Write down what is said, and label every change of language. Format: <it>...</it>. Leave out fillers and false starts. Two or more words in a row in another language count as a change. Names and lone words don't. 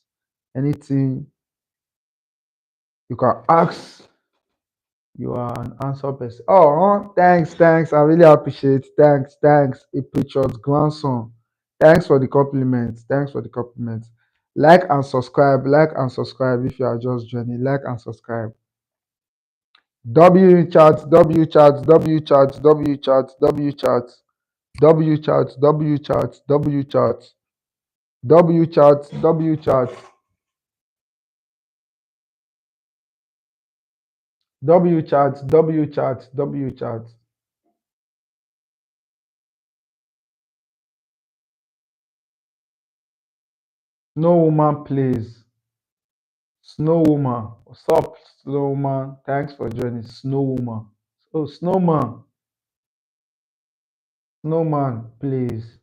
<en>Anything you can ask. You are an answer person. Oh, thanks, thanks. I really appreciate. Thanks, thanks. A patriot's grandson. Thanks for the compliments. Thanks for the compliments. Like and subscribe. Like and subscribe if you are just joining. Like and subscribe. W chat, W chat, W chat, W chat, W chat, W chat, W chat, W chat, W chat, W chat, W chat, W chat, W chat. No woman plays. Snow woman. What's up, Snow woman? Thanks for joining. Snow woman. Oh, snowman. Snowman, please.</en>